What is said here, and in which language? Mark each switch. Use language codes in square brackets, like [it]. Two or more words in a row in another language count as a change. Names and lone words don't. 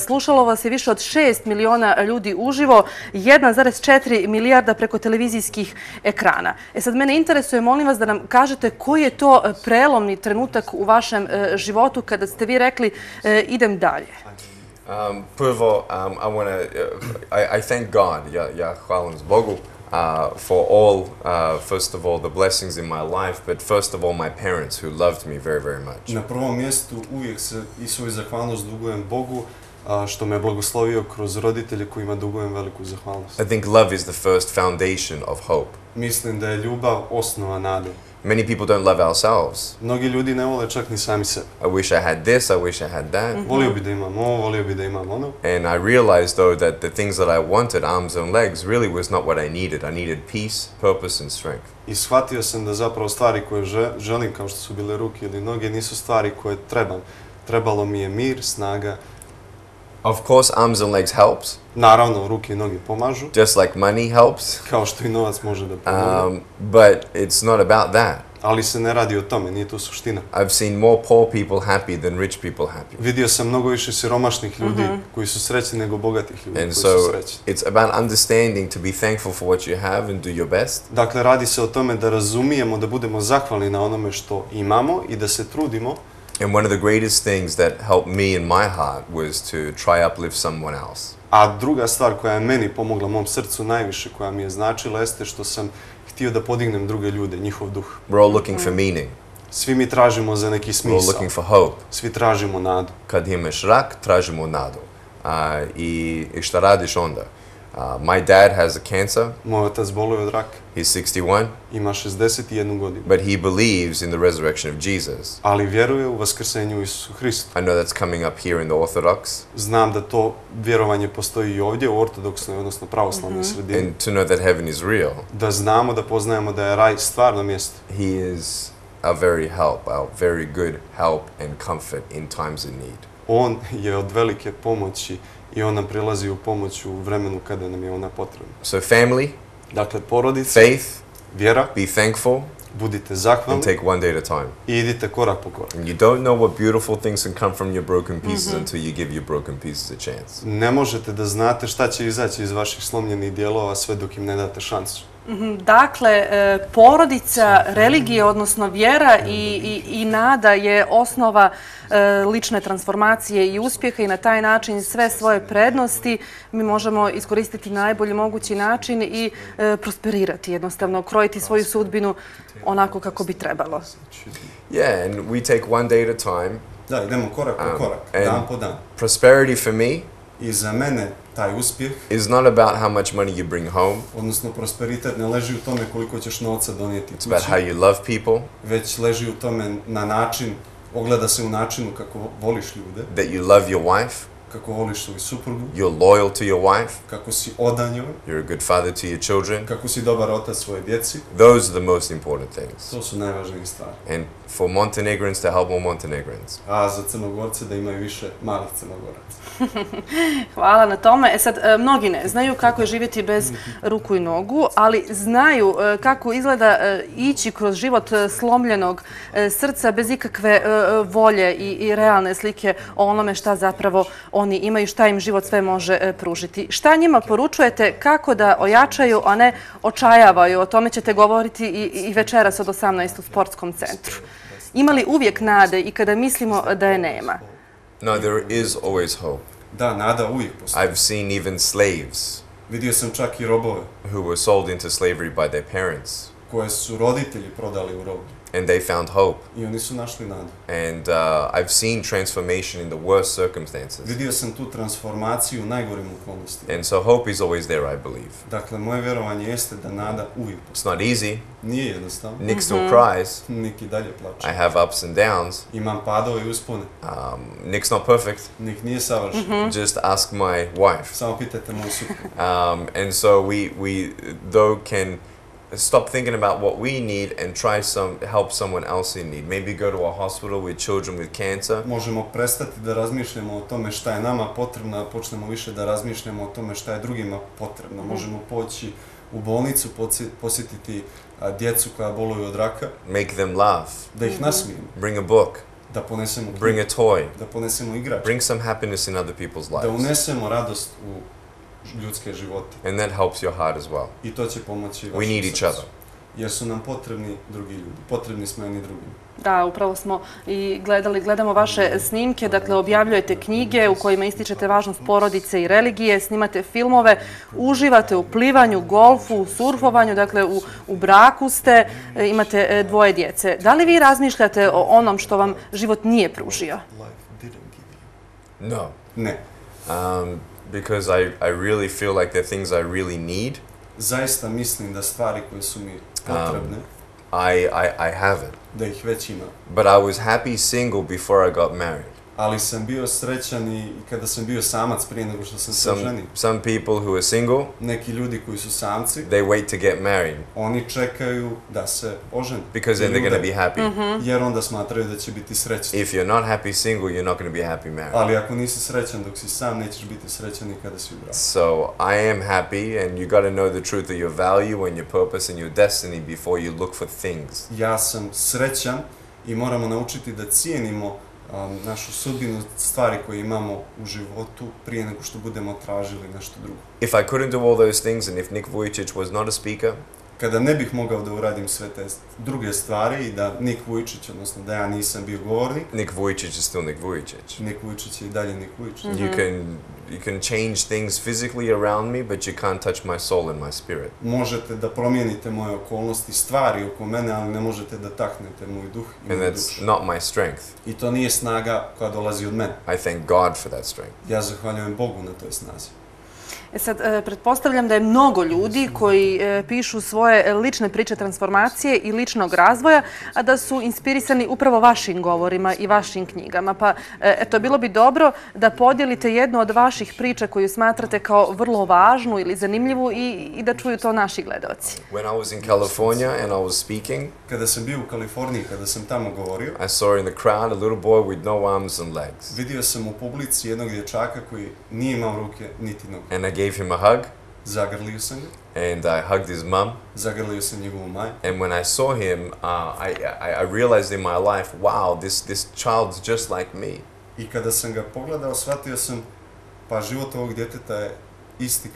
[sr] Slušalo vas je više od 6 miliona ljudi uživo, 1,4 milijarda preko televizijskih ekrana. Sad, mene interesuje, molim vas da nam kažete koji je to prelomni trenutak u vašem životu kada ste vi rekli idem dalje. Prvo, [en] I thank God, [sr] ja hvalim Bogu, [en] for all, first of all, the blessings in my life, but first of all, my parents who loved me very, very much. [sr] Na prvom mjestu uvijek se i svoju zahvalnost dugujem Bogu, što me blagoslovio kroz roditelje kojima dugujem veliku zahvalnost. [en] I think love is the first foundation of hope. [sr] Mislim da je ljubav osnova nade. [en] Many people don't love ourselves. [sr] Mnogi ljudi ne vole čak ni sami sebe. [en] I wish I had this, I wish I had that. [sr] Volio bi da imam ovo, volio bi da imam ono. [en] And I realized though that the things that I wanted, arms and legs, really was not what I needed. I needed peace, purpose and strength. [sr] I shvatio sam da zapravo stvari koje želim, kao što su bile ruke ili noge, nisu stvari koje trebam. Trebalo mi je mir, snaga. [en] Of course, arms and legs helps. [sr] Naravno, ruke i noge pomažu. [en] Just like money helps. [sr] Kao što i novac može da pomogne. [en] But it's not about that. [sr] Ali se ne radi o tome, nije to suština. [en] I've seen more poor people happy than rich people happy. [sr] Vidio sam mnogo više siromašnih ljudi koji su srećni nego bogatih ljudi koji su srećni. [en] It's about understanding to be thankful for what you have and do your best. [sr] Dakle, radi se o tome da razumijemo, da budemo zahvalni na onome što imamo i da se trudimo. [en] And one of the greatest things that helped me in my heart was to try uplift someone else. [sr] A druga stvar koja je meni pomogla mom srcu najviše, koja mi je značila, jeste što sam htio da podignem druge ljude, njihov duh. [en] We're all looking for meaning. [sr] Svi mi tražimo za neki smisao. [en] We're all looking for hope. [sr] Svi tražimo nadu. Kad imaš rak, tražimo nadu. I šta radiš onda? [en] My dad has a cancer. [sr] Moj otac boluje od raka. [en] He's 61. [sr] Ima 61 godinu. [en] But he believes in the resurrection of Jesus. [sr] Ali vjeruje u vaskrsenju Isusu Hristu. [en] I know that's coming up here in the Orthodox. [sr] Znam da to vjerovanje postoji i ovdje u ortodoksnoj, odnosno pravoslavnoj sredini. [en] And to know that heaven is real. [sr] Da znamo, da poznajemo da je raj stvarno mjesto. [en] He is a very good help and comfort in times of need. [sr] On je od velike pomoći i on nam prilazi u pomoć u vremenu kada nam je ona potrebna. [en] So family, [sr] dakle porodica, [en] faith, [sr] vjera, [en] be thankful, [sr] budite zahvalni [en] and take one day at a time. [sr] I idite korak po korak. [en] You don't know what beautiful things can come from your broken pieces until you give your broken pieces a chance. [sr] Ne možete da znate šta će izaći iz vaših slomljenih dijelova sve dok im ne date šansu. Dakle, porodica, religija, odnosno vjera i nada je osnova lične transformacije i uspjeha i na taj način sve svoje prednosti mi možemo iskoristiti na najbolji mogući način i prosperirati, jednostavno, krojiti svoju sudbinu onako kako bi trebalo. [en] Yeah, and we take one day at a time. [sr] Da, idemo korak po korak, dan po dan. [en] Prosperity for me [sr] I za mene taj uspjeh [en] is not about how much money you bring home. [sr] Odnosno, prosperitet ne leži u tome koliko ćeš novca donijeti kući. [en] It's about how you love people. [sr] Već leži u tome na način, ogleda se u načinu kako voliš ljude. [en] That you love your wife. [sr] Kako voliš svoju suprugu. [en] You're loyal to your wife. [sr] Kako si odan njoj. [en] You're a good father to your children. [sr] Kako si dobar otac svoje djeci. [en] Those are the most important things. [sr] To su najvažnije stvari. [en] And for Montenegrins to help more Montenegrins. [sr] A za Crnogorce da imaju više malih Crnogoraca. Hvala na tome. Sad, mnogi ne znaju kako je živjeti bez ruku i nogu, ali znaju kako izgleda ići kroz život slomljenog srca bez ikakve volje i realne slike o onome šta zapravo oni imaju, šta im život sve može pružiti. Šta njima poručujete kako da ojačaju, a ne očajavaju? O tome ćete govoriti i večeras od 18 u sportskom centru. Ima li uvijek nade i kada mislimo da je nema? [en] No, there is always hope. [sr] Da, nada uvijek postoji. [en] I've seen even slaves [sr] Vidio sam čak i robove [en] who were sold into slavery by their parents, [sr] koje su roditelji prodali u robu. [en] and they found hope. [sr] I oni su našli nadu. [en] And I've seen transformation in the worst circumstances. [sr] Vidio sam tu transformaciju u najgorim okolnostima. [en] And so hope is always there, I believe. [sr] Dakle, moje vjerovanje jeste da nada uvijek postoji. [en] It's not easy. [sr] Nije jednostavno. [en] Nick still cries. [sr] Nik i dalje plače. [en] I have ups and downs. [sr] Imam padove i uspone. [en] Nick's not perfect. [sr] Nik nije savršen. [en] Just ask my wife. [sr] Samo pitajte moju suprugu. [en] And so we though can stop thinking about what we need and try help someone else in need. Maybe go to a hospital with children with cancer. [sr] Možemo prestati da razmišljamo o tome šta je nama potrebno, a počnemo više da razmišljamo o tome šta je drugima potrebno. Možemo poći u bolnicu, posjetiti djecu koja boluju od raka. [en] Make them laugh. [sr] Da ih nasmijemo. [en] Bring a book. [sr] Da ponesemo knjigu. [en] Bring a toy. [sr] Da ponesemo igrač. [en] Bring some happiness in other people's [sr] Da [en] lives. [sr] unesemo radost u ljudske živote. [en] And that helps your heart as well. [sr] I to će pomoći vašem [en] We need each [sr] srcu. [en] other. [sr] Jer su nam potrebni drugi ljudi. Potrebni smo jedni drugim. Da, upravo smo i gledamo vaše snimke, dakle objavljujete knjige u kojima ističete važnost porodice i religije, snimate filmove, uživate u plivanju, golfu, surfovanju, dakle u braku ste, imate 2 djece. Da li vi razmišljate o onom što vam život nije pružio? [en] No. [sr] Ne. [en] Because I really feel like the things I really need. [sr] Zaista mislim da stvari koje su mi potrebne, [en] I have it. [sr] da ih već imam. [en] But I was happy single before I got married. [sr] Ali sam bio srećan i kada sam bio samac prije nego što sam se oženio. [en] Some people who are single, [sr] Neki ljudi koji su samci, [en] they wait to get married [sr] oni čekaju da se ožene. [en] because then they're going to be happy. [sr] Jer onda smatraju da će biti srećni. [en] If you're not happy single, you're not going to be happy married. [sr] Ali ako nisi srećan dok si sam, nećeš biti srećan ni kada si u braku. [en] So I am happy, and you got to know the truth of your value and your purpose and your destiny before you look for things. [sr] Ja sam srećan i moramo naučiti da cijenimo našu sudbinu, stvari koje imamo u životu prije nego što budemo tražili nešto drugo. [en] If I couldn't do all those things, and if Nik Vujicic was not a speaker, [sr] Kada ne bih mogao da uradim sve te druge stvari i da Nik Vujicic, odnosno da ja nisam bio govornik, [en] Nik Vujicic is still Nik Vujicic. [sr] Nik Vujicic je i dalje Nik Vujicic. [en] You can change things physically around me, but you can't touch my soul and my spirit. [sr] Možete da promijenite moje okolnosti, stvari oko mene, ali ne možete da taknete moj duh i [en] And [sr] moju [en] that's [sr] dušu. [en] not my strength. [sr] I to nije snaga koja dolazi od mene. [en] I thank God for that strength. [sr] Ja zahvaljujem Bogu na toj snazi. Sad, pretpostavljam da je mnogo ljudi koji pišu svoje lične priče transformacije i ličnog razvoja, a da su inspirisani upravo vašim govorima i vašim knjigama. Pa, eto, bilo bi dobro da podijelite jednu od vaših priča koju smatrate kao vrlo važnu ili zanimljivu i da čuju to naši gledaoci. [en] When I was in California and I was speaking, [sr] Kada sam bio u Kaliforniji, kada sam tamo govorio, [en] I saw in the crowd a little boy with no arms and legs. [sr] vidio sam u publici jednog dječaka koji nije imao ruke niti noge. [en] And I gave him a hug, [sr] Zagrlio sam ga, [en] and I hugged his mum. [sr] zagrlio sam njegovu majku. [en] And when I saw him, I realized in my life, wow, this child's just like me. [sr] I kada sam ga pogledao, shvatio sam, pa život ovog djeteta je isti kao moj.